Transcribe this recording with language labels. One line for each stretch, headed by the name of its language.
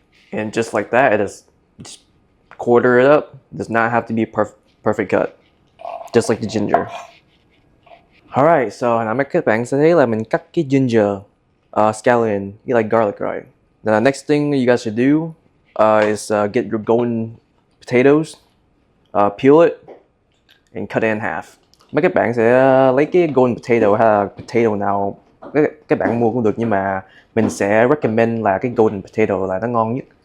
English: And just like that, it is just quarter it up. It does not have to be perfect cut, just like the ginger.
Vietnamese: Alright, so mấy các bạn sẽ thấy là mình cắt cái ginger, scallion,
English: you like garlic, right? The next thing you guys should do is get your golden potatoes, peel it, and cut it in half.
Vietnamese: Mấy các bạn sẽ lấy cái golden potato hay là potato nào các bạn mua cũng được, nhưng mà mình sẽ recommend là cái golden potato là nó ngon nhất.